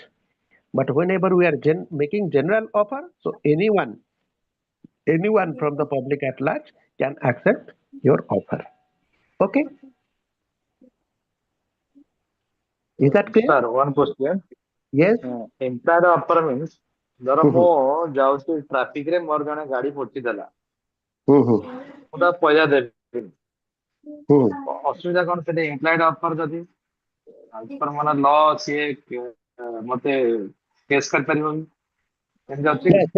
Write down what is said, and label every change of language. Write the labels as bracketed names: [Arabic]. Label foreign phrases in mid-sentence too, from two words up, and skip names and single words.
[English] But whenever we are making general offer, so anyone from the public at large can accept your offer. Okay? Is that clear? Sir, one question. Yes. Implied offer means [Odia] ଧର ମୁଁ ଯାଉଛି ଟ୍ରାଫିକ ରେ ମୋର ଜଣେ ଗାଡି ପୋଚିଦେଲା ମୁଁ ତାକୁ ପଇସା ଦେବି ଅସୁବିଧା କଣ ସେଠି [English] implied offer [Odia] ଯଦି ମାନେ ଲ ସିଏ ମତେ କେସ୍ କରିପାରିବ ଏମିତି ଅଛି